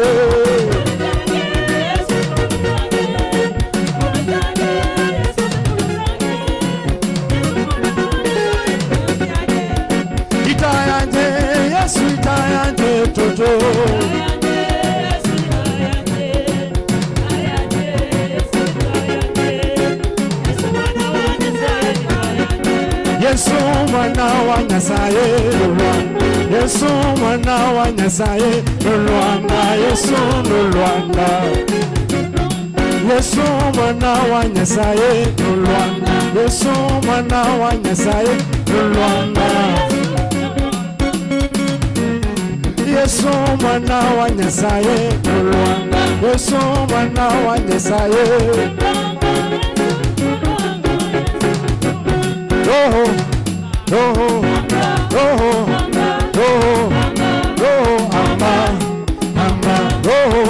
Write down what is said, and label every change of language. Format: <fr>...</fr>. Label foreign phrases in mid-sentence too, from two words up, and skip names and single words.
<luo>Itayanje Yesu itayanje toto.</luo> <sw>Yesu mwana wa Nyasaye Lwanda. Yesu mwana wa Nyasaye Lwanda. Yesu Lwanda. Yesu mwana wa Nyasaye Lwanda. Yesu mwana wa Nyasaye Lwanda. Yesu mwana wa Nyasaye Lwanda. Yesu mwana wa Nyasaye. Roho, roho, roho, roho, roho, ama, ama, roho,</sw>